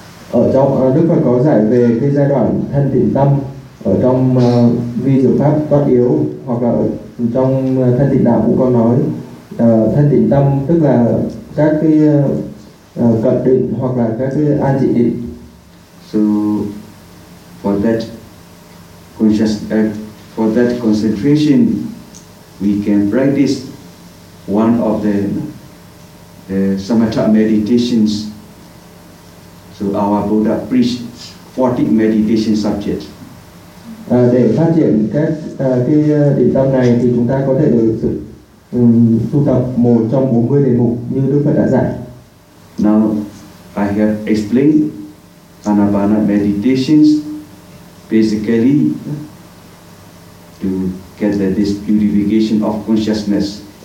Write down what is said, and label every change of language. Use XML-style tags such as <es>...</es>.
<vi>Ở trong Đức Phật có giải về cái giai đoạn thân tịnh tâm ở trong vi diệu pháp tất yếu, hoặc là ở trong thân tịnh đạo cũng có nói thân tịnh tâm tức là các cái cận định hoặc là các cái an trị định.</vi> <en>So for that conscious for that concentration we can practice one of the samatha meditations. So our Buddha preached 40 meditation subjects.</en> <vi>Để phát triển các cái định tâm này thì chúng ta có thể được tu tập một trong 40 đề mục như Đức Phật đã dạy.</vi> <en>Now I have explained Anapana meditations basically to get this purification of consciousness.</en>